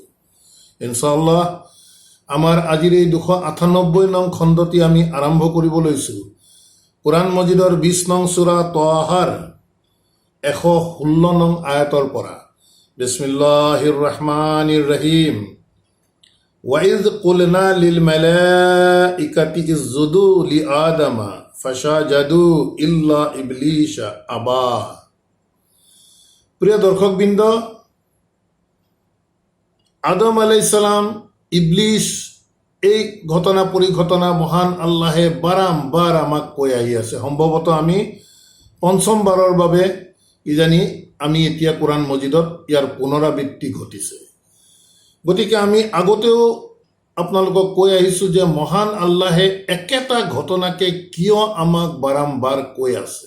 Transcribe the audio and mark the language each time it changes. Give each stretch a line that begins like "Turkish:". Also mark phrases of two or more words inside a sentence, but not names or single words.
Assamese: ইনশাআল্লাহ আমাৰ আজিৰ এই 298 নং খণ্ডটি আমি আৰম্ভ কৰিব লৈছোঁ কোরআন মজিদৰ 20 নং সূৰা তাহাৰ 116 নং আয়াতৰ পৰা।
Arabic: بسم الله الرحمن الرحيم. وَإِذْ قُلْنَا لِلْمَلَائِكَةِ اسْجُدُوا لِآدَمَ فَسَجَدُوا إِلَّا إِبْلِيسَ أَبَى।
Assamese: প্রিয় দর্শকবৃন্দ, আদম
Arabic: عليه السلام,
Assamese: ইবলিস, এই ঘটনা পৰিঘটনা মহান আল্লাহে বাৰম্বাৰ আমাক কৈ আহি আছে। সম্ভৱতঃ আমি পঞ্চমবাৰৰ বাবে কিজানি আমি এতিয়া কোরআন মজিদত ইয়াৰ পুনৰাবৃত্তি ঘটিছে। গতিকে আমি আগতেও আপোনালোকক কৈ আহিছোঁ যে মহান আল্লাহে একেটা ঘটনাকে কিয় আমাক বাৰম্বাৰ কৈ আছে।